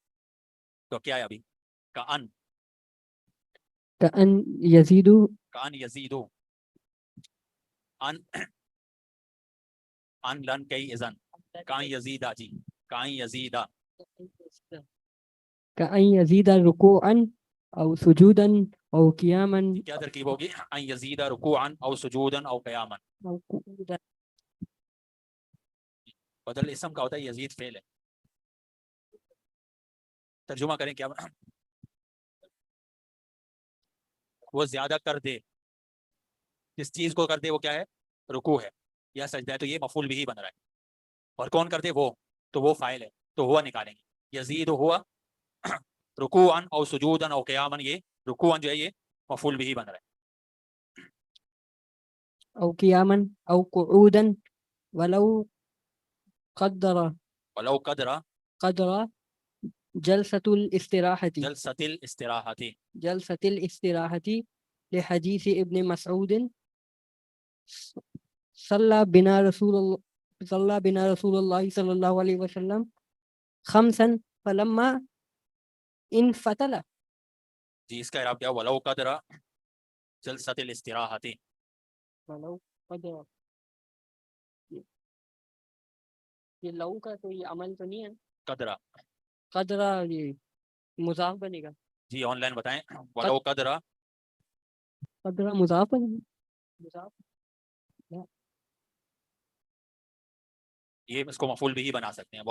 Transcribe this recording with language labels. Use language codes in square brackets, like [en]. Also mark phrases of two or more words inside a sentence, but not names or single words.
[ur] تو کیا ہے ابھی؟ کأن [ar] کأن یزید کأن یزیدو ان لن کئی اذن کائن یزیدہ. جی کائن یزیدہ. کأن یزید رکوعا او سجودا او قیاما [ur] کیا ترکیب ہوگی؟ [ar] ان یزیدہ رکوعا او سجودا او قیاما. او قعودا. [ur] بدل اسم کا ہوتا ہے, یزید فعل ہے. ترجمہ کریں کیا؟ وہ زیادہ کر دے, جس چیز کو کر دے وہ کیا ہے؟ رکوع ہے یا سجدہ ہے, تو یہ مفعول بھی بن رہا ہے. اور کون کر دے؟ وہ, تو وہ فاعل ہے, تو ہوا نکالیں گے. [ar] یزید ہوا رکوعا او سجودا او قیاما, [ur] یہ رکوعا جو ہے یہ مفعول بھی بن رہا ہے. [ar] او قیاما او قعودا ولو قدر ولو قدر جلسة الاستراحة جلسۃ الاستراحة لحديث ابن مسعود صلى بنا رسول الله صلى الله عليه وسلم خمسا فلما انفتل. [ur] جی اس کا اعراب کیا؟ [ar] ولو قدر جلسۃ الاستراحة. ولو قدر, [ur] یہ لو کا تو یہ عمل تو نہیں ہے. قدرہ یہ مضاف بنے گا. جی آن لائن بتائیں. [ar] ولو قدر [ur] مضاف بنے گا. مضاف یہ اس کو مفعول بھی بنا سکتے ہیں.